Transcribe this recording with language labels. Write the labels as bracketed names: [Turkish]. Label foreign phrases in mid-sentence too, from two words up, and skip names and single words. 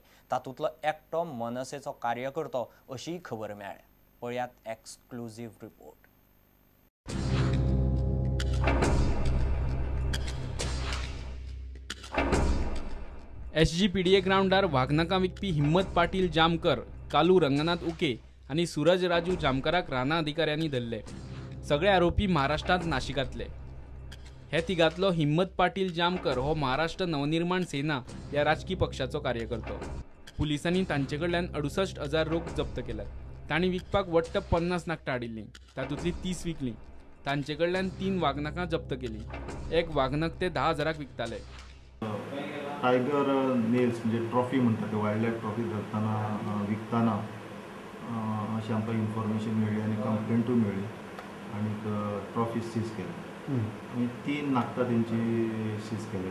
[Konkani] तातूंतलो एकटो मनसेचो कार्यकर्तो अशी खबर मेळ्ळ्या. पळयात [English] exclusive report. [Konkani] SGPDA ग्राउंडार वाघनखां विकपी हिम्मत पाटील जामकर, कालू रंगनाथ उके आणि सूरज राजू जामकराक राणा अधिकाऱ्यांनी धरले. सगळे आरोपी महाराष्ट्रात नाशिकातले. हे तिगातलो हिम्मत पाटील जामकर हो महाराष्ट्र नवनिर्माण सेना या राजकीय पक्षाचो कार्यकर्तो. पुलिसांनी तांचे कडल्यान 68,000 रोख जप्त केल्यात. तांणी विकपाक वट्ट 50 नाखटां हाडिल्लीं. तातूंतली 30 विकलीं. तांचे कडल्यान 3 वाघनखां जप्त केलीं. एक वाघनख ते 10,000 विकताले. [English] tiger nails [Konkani] म्हणजे ट्रॉफी म्हणतात, [English] wild life trophy [Konkani] धरताना विकताना अशी आमकां इन्फॉर्मेशन मेळ्ळी आनी कंप्लेंटूय मेळ्ळी आनी [English] trophy seize [Konkani] केली आनी 3 नाखटां तेंची सीज केले.